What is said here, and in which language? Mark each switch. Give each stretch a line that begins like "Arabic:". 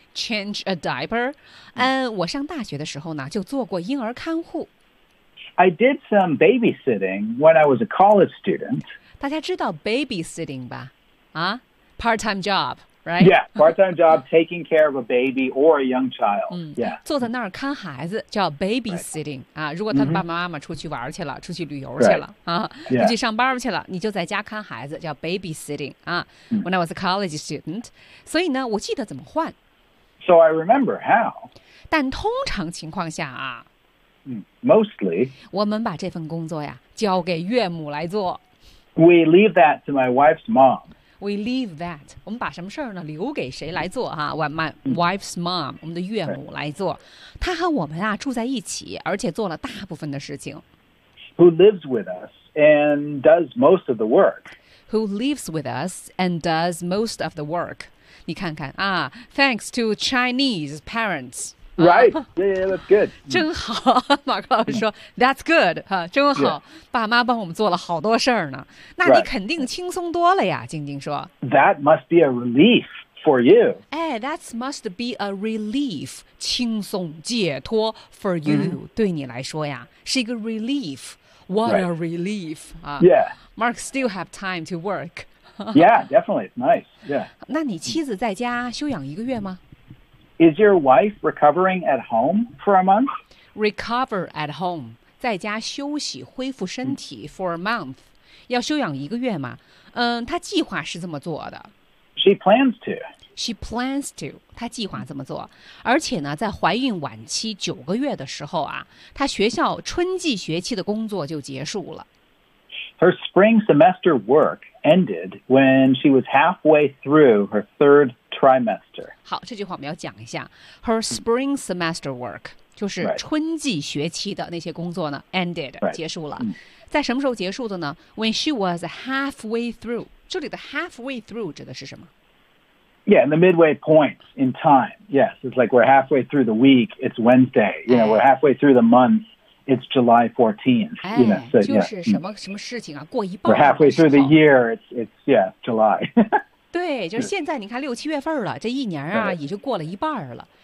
English: Change a diaper.
Chinese: 我上大学的时候呢，就做过婴儿看护。
English: I did some babysitting when I was a college student.
Chinese: 大家知道 babysitting 吧？啊 ，
English: part-time job, right? Yeah, part-time job, taking care of a baby or a young child. Yeah,
Chinese: 坐在那儿看孩子叫 babysitting、
English: right.
Chinese: 啊。如果他爸爸妈妈出去玩去了， mm-hmm. 出去旅游去了、
English: right.
Chinese: 啊，出、
English: yeah.
Chinese: 去上班去了，你就在家看孩子叫 babysitting 啊。
English: Mm-hmm. When I was a college student,
Chinese: 所以呢，我记得怎么换。
English: So I remember how.
Chinese: 但通常情况下啊。
English: Mostly,
Chinese: 我们把这份工作呀交给岳母来做。
English: We leave that to my wife's mom. We leave that.
Chinese: 我们把什么事儿呢？留给谁来做哈、啊、？
English: My wife's mom,
Chinese: 我们的岳母来做。她和我们啊住在一起，而且做了大部分的事情。
English: Who lives with us and does most of the work? Who lives with us and does most of the work?
Chinese: 你看看啊
English: ，thanks to Chinese parents. Right. Yeah, that's good.
Chinese: 真好，马克老师说
English: that's good.
Chinese: 哈，真好，
English: yeah.
Chinese: 爸妈帮我们做了好多事儿呢。那你肯定轻松多了呀，晶晶说。
English: That must be a relief for you. 哎 ，that must be a relief.
Chinese: 轻松解脱
English: for you.、 Mm-hmm.
Chinese: 对你来说呀，是一个 relief. What、
English: right. a relief. 啊，Yeah. Mark still have time to work. Yeah, definitely. It's nice. Yeah.
Chinese: 那你妻子在家休养一个月吗？
English: Is your wife recovering at home for a month? Recover at home,
Chinese: 在家休息恢复身体
English: for a month,
Chinese: 要休养一个月吗？她计划是这么做的。
English: She plans to. She plans to.
Chinese: 她计划这么做，而且呢，在怀孕晚期9个月的时候啊，她学校春季学期的工作就结束了。
English: Her spring semester work ended when she was halfway through her third. Trimester.
Chinese: 好，这句话我们要讲一下。
English: Her spring semester work
Chinese: 就是春季学期的那些工作呢
English: ended、 right.
Chinese: 结束了。在什么时候结束的呢 ？
English: When she was halfway through.
Chinese: 这里的 halfway through 指的是什么
English: Yeah, in the midway point in time. Yes, it's like we're halfway through the week, it's Wednesday. You know, we're halfway through the month, it's July 14th. You know,
Chinese: so, 就是什么事情啊, 过一半的时候,
English: we're halfway through the year, it's July.
Chinese: 对，就是现在你看六七月份了，这一年啊已经过了一半了，